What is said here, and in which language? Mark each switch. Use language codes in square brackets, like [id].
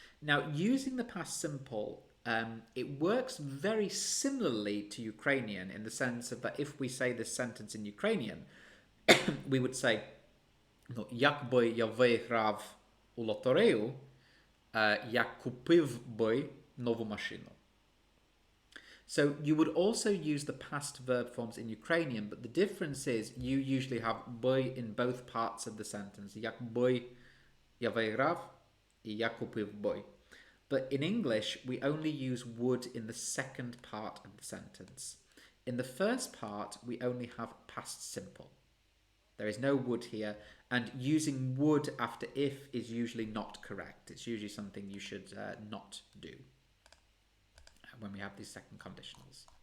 [en] Now, using the past simple, it works very similarly to Ukrainian in the sense of that if we say this sentence in Ukrainian, we would say, no, [uk] якби я виграв у лотерею, я купив би нову машину. [en] So you would also use the past verb forms in Ukrainian, but the difference is you usually have by in both parts of the sentence. [uk] Якби я виграв і я купив би. [en] But in English, we only use would in the second part of the sentence. In the first part, we only have past simple. There is no would here, and using would after if is usually not correct. It's usually something you should not do when we have these second conditionals.